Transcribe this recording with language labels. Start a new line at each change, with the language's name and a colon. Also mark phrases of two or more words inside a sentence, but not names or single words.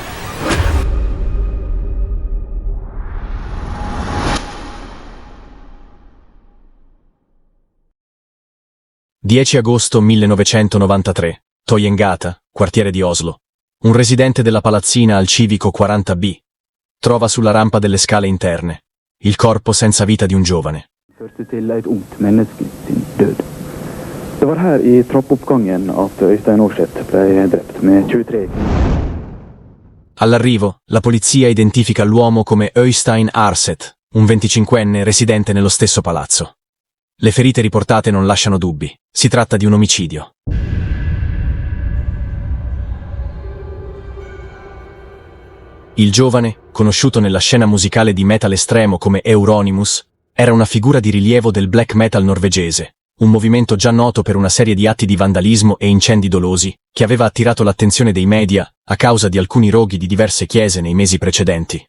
Italian: 10 agosto 1993, Toyengata, quartiere di Oslo. Un residente della palazzina al civico 40B. Trova sulla rampa delle scale interne il corpo senza vita di un giovane.
Norwegian: Førte til et ungt menneske sin død. Det var her i trappoppgangen at Øystein Aarseth ble drept med 23.
Italian: All'arrivo, la polizia identifica l'uomo come Øystein Aarseth, un 25enne residente nello stesso palazzo. Le ferite riportate non lasciano dubbi. Si tratta di un omicidio. Il giovane, conosciuto nella scena musicale di metal estremo come Euronymous, era una figura di rilievo del black metal norvegese, un movimento già noto per una serie di atti di vandalismo e incendi dolosi, che aveva attirato l'attenzione dei media a causa di alcuni roghi di diverse chiese nei mesi precedenti.